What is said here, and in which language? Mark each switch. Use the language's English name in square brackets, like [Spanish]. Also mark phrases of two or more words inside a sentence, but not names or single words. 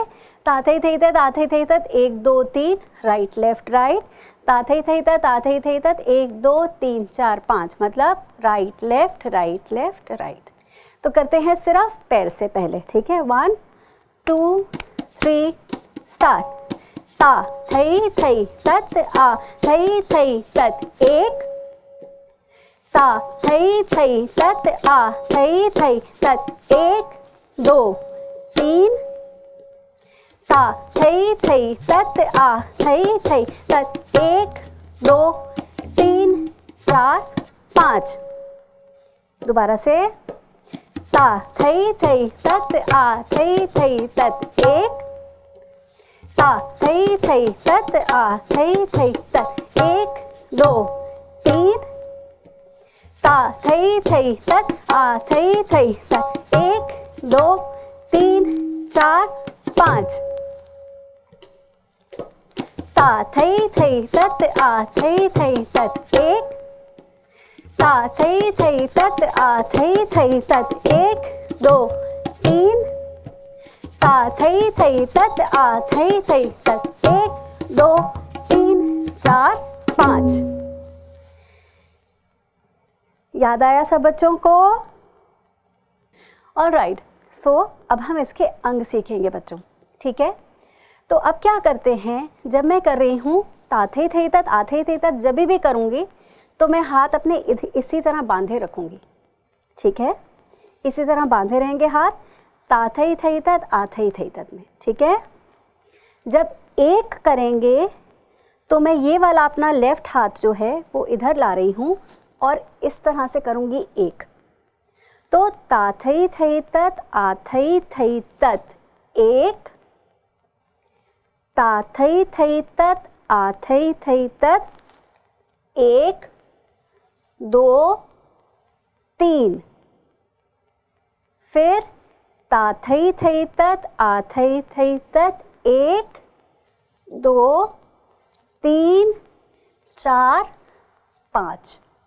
[Hindi] ता थई थई तत आ थई थई तत 1, 2, 3, [English] right left right. [Hindi] ता थई थई तत आ थई थई तत 1, 2, 3, 4, 5, मतलब [English] right left right left right. [Hindi] तो करते हैं सिर्फ पैर से पहले, ठीक है? 1, 2, 3, स्टार्ट। ता थई थई तत आ थई थई तत 1, ता थई थई तत आ थई थई तत 1, 2, 3, ता थई थई तत आ थई थई तत 1, 2, 3, 4, 5। दोबारा से। ता थई थई तत आ थई थई तत 1, ता थई थई तत आ थई थई तत 1, 2, 3, ता थई थई तत आ थई थई तत 1, 2, 3, 4, 5। ता थई थई तत आ थई थई तत 1, ता थई थई तत आ थई थई तत 1, 2, 3, ता थई थई तत आ थई थई तत 1, 2, 3, 4, 5। याद आया सब बच्चों को? [English] alright, so [Hindi] अब हम इसके अंग सीखेंगे बच्चों, ठीक है? तो अब क्या करते हैं, जब मैं कर रही हूँ ता थई थई तत आ थई थई तत, जब भी करूँगी तो मैं हाथ अपने इसी तरह बांधे रखूँगी, ठीक है? इसी तरह बांधे रहेंगे हाथ ता थई थई तत आ थई थई तत में, ठीक है? जब 1 करेंगे तो मैं ये वाला अपना लेफ्ट हाथ जो है वो इधर ला रही हूँ और इस तरह से करूँगी 1। तो ता थई थई तत आ थई थई तत 1, ता थई थई तत आ थई थई तत 1, 2, 3। फिर ता थई थई तत आ थई थई तत 1, 2, 3, 4, 5।